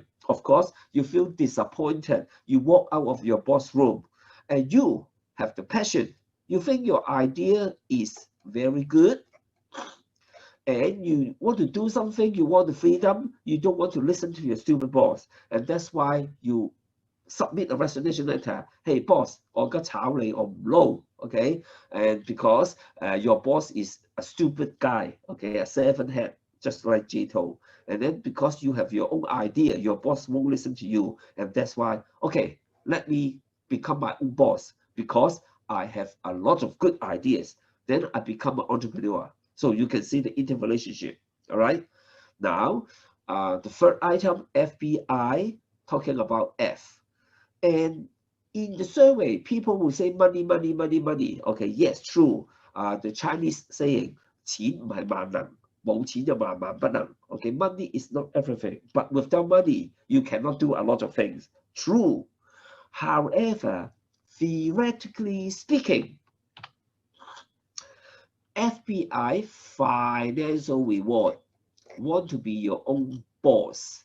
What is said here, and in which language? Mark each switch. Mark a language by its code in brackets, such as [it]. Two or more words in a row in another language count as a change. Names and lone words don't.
[en] Of course, you feel disappointed. You walk out of your boss room and you have the passion. You think your idea is very good and you want to do something, you want the freedom, you don't want to listen to your stupid boss. And that's why you submit a resignation letter. Hey, boss, [yue] 我而家炒你，我唔撈, [en] okay? And because your boss is a stupid guy, okay, a seven head, just like Jito. And then because you have your own idea, your boss won't listen to you. And that's why, okay, let me become my own boss because I have a lot of good ideas. Then I become an entrepreneur. So you can see the interrelationship, all right? Now, the third item, FBI, talking about F. And in the survey, people will say money, money, money, money. Okay, yes, true. The Chinese saying, [yue] 錢唔係萬能，冇錢就萬萬不能. [en] Okay, money is not everything. But without money, you cannot do a lot of things. True. However, theoretically speaking, FBI financial reward. Want to be your own boss.